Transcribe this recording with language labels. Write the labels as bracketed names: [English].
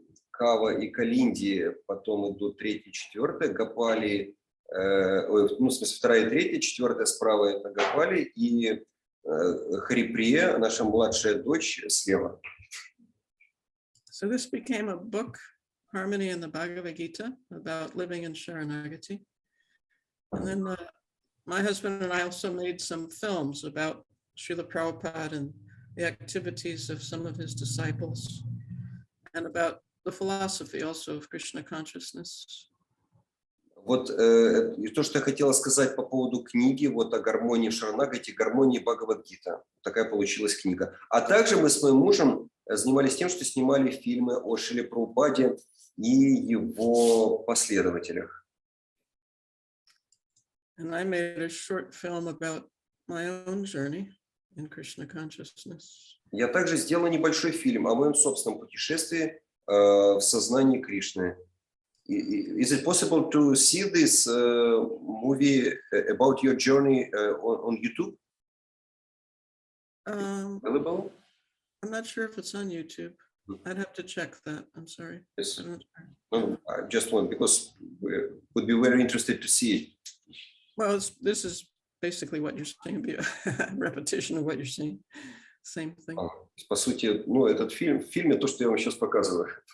[Russian] Кава и Калинди, потом идут 3-й, 4-й, Гапали, в смысле 2-я, 3-я, 4-я справа это Гапали, и Хариприя, наша младшая дочь, слева. [English] So this became a book, Harmony in the Bhagavad Gita, about living in Sharanagati. And then my husband and I also made some films about Srila Prabhupada and the activities of some of his disciples, and about the philosophy also of Krishna consciousness. [Russian] Вот и то, что я хотела сказать по поводу книги, вот о гармонии в Шаранагати, гармонии Бхагавад-гита. Такая получилась книга. А также мы с моим мужем занимались тем, что снимали фильмы о Шриле Прабхупаде и его последователях. [English] And I made a short film about my own journey in Krishna consciousness. [Russian] Я также сделал небольшой фильм о моем собственном путешествии в сознании Кришны. [English] Is it possible to see this movie about your journey on YouTube? Available? I'm not sure if it's on YouTube. I'd have to check that. I'm sorry. Yes. I'm not No, sure. I just want, because we would be very interested to see it. Well, this is basically what you're saying, be a repetition of what you're saying. Same thing. [Russian] По сути, ну, этот фильм, в фильме то, что я вам сейчас показываю.